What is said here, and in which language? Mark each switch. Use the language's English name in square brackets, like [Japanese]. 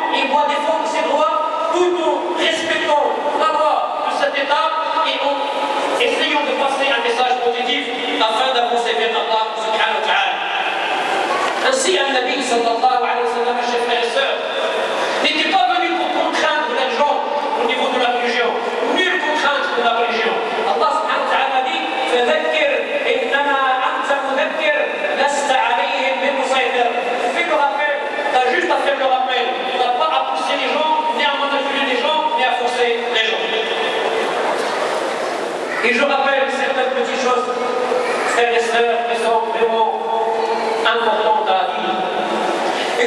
[French] Il doit défendre ses droits tout en respectant la loi de cet État et en essayant de passer un message positif afin d'avancer vers Allah subhanahu wa ta'ala. Ainsi, un Nabi sallallahu alayhi wa sallam, chers frères et sœurs, n'était pas venu pour contraindre les gens au niveau de la religion. Nulle contrainte de la religion. [Arabic] Allah subhanahu wa ta'ala dit فذكر إنما أنت مذكر لست عليهم بمسيطر. [French] Fais le rappel, tu as juste à faire le rappel. Tu n'as pas à pousser les gens, ni à manipuler les gens, ni à forcer les gens. Et je rappelle certaines petites choses, frères et sœurs, qui sont vraiment importantes à dire.